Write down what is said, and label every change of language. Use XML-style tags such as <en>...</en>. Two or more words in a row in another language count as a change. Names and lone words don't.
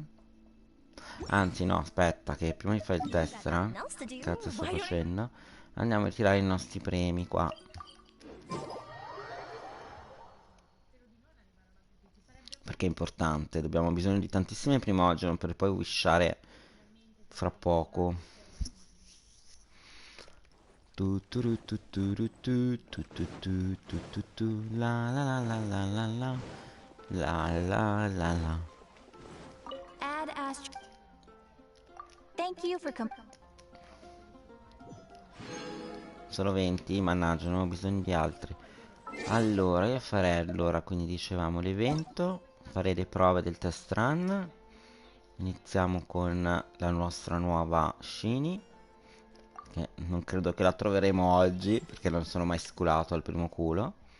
<it>Anzi no, aspetta, che prima di fare il tessera, cazzo sto facendo? Andiamo a ritirare i nostri premi qua. Perché è importante, abbiamo bisogno di tantissime primogeno per poi wishare fra poco. Tu tu ru tu tu ru tu tu tu tu tu tu tu la la la la la la la la la la.</it> <en>Add ast. Thank you for</en> <it>Solo 20, mannaggia, non ho bisogno di altri. Allora, io farei allora, quindi dicevamo l'evento, farei le prove del test run. Iniziamo con la nostra nuova Shiny, che non credo che la troveremo oggi, perché non sono mai sculato al primo culo.</it>